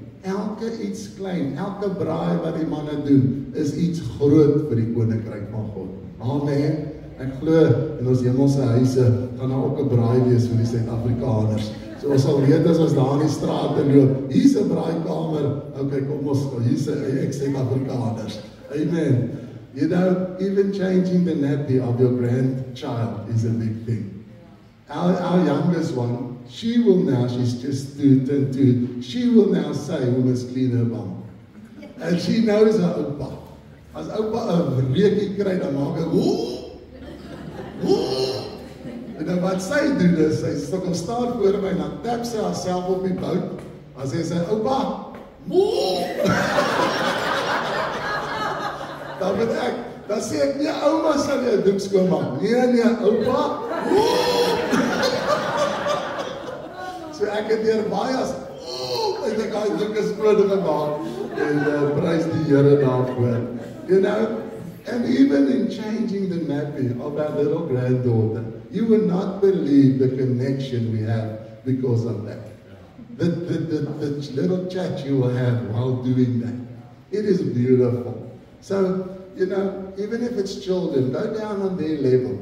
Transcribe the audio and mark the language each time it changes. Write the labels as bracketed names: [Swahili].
[Afrikaans] Elke iets klein, elke braai wat die manne doen, is iets groot vir die koninkryk van God. Amen. Ek glo in ons hemelse huise gaan daar ook 'n braai wees vir die Suid-Afrikaners. So ons sal weet as ons daar in die strate loop, hier's 'n braaikamer. Okay, kom ons, hier's 'n Suid-Afrikaners. Amen. [English] You know, even changing the nappy of your grandchild is a big thing. Our youngest one, she will now, she's just turned 2, she will now say we must clean her bum. And she knows her oupa. [Afrikaans] As oupa 'n reukie kry, dan maak hy woe. En dan wat sy doen is, sy kom staan voor my en dan tap sy haarself op die bout. Dan sê sy, oupa, woe. Dan sê ek, nee, ouma sal jou doek skoonmaak. Nee, oupa, woe. So ek het hier baie as, en ek het doek skoon gemaak. En prys die Here daarvoor. [English] You know, and even in changing the nappy of our little granddaughter, you will not believe the connection we have because of that. The little chat you will have while doing that. It is beautiful. So, you know, even if it's children, go down on their level.